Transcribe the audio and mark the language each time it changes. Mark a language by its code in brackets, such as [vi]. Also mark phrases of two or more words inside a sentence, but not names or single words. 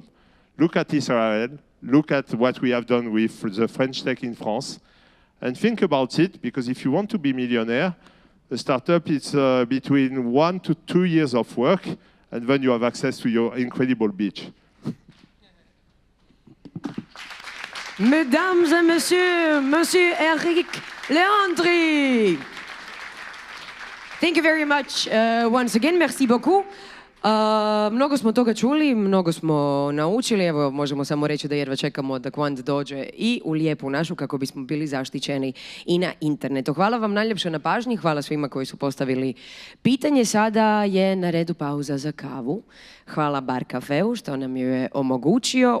[en] Look at Israel, look at what we have done with the French Tech in France, and think about it, because if you want to be millionaire, a startup is between 1 to 2 years of work, and then you have access to your incredible beach. [fr] Mesdames et messieurs, Monsieur Eric Leandri. [en] Thank you very much once again. [fr] Merci beaucoup. [hr] Mnogo smo toga čuli, mnogo smo naučili. Evo, možemo samo reći da jedva čekamo da Quant dođe i u lijepu našu kako bismo bili zaštićeni i na internetu. Hvala vam najljepše na pažnji. Hvala svima koji su postavili pitanje. Sada je na redu pauza za kavu. Hvala Bar Cafeu što nam je omogućio.